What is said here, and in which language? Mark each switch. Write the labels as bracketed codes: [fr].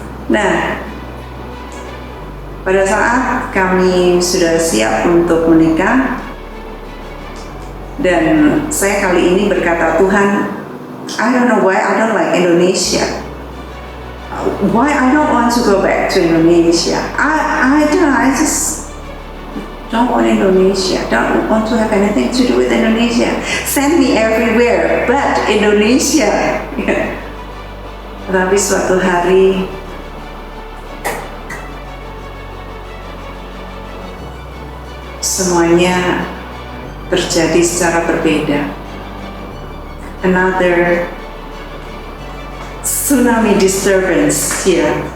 [id] Nah, pada saat kami sudah siap untuk menikah, dan saya kali ini berkata, Tuhan, [en] I don't know why I don't like Indonesia. Why I don't want to go back to Indonesia. I just don't want Indonesia. Don't want to have anything to do with Indonesia. Send me everywhere, but Indonesia. [id] Tapi suatu hari semuanya terjadi secara berbeda. [en] Another tsunami disturbance here.